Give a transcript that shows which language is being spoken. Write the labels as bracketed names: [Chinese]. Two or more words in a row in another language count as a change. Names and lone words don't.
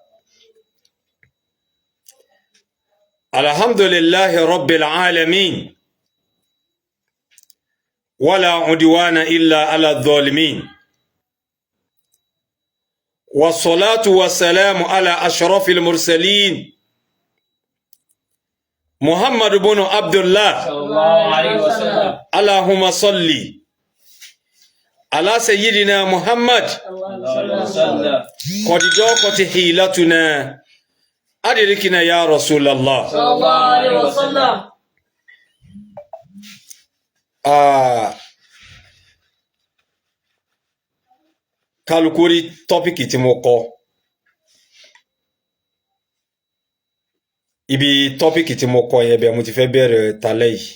[Arabic] الحمد لله رب العالمين، ولا عدوان إلا على الظالمين، والصلاة والسلام على أشرف المرسلين محمد بن عبد الله صلى الله عليه وسلم. اللهم صل على سيدنا محمد قد ضاقت حيلتنا أدركنا يا رسول الله صلى الله عليه وسلم. [Yoruba] kálukú rí tọ́pìkì tí mo kọ. Ibi tọ́pìkì tí mo kọ yẹn bẹ́ẹ̀ mo ti fẹ́ bẹ̀rẹ̀ talẹ́ yìí.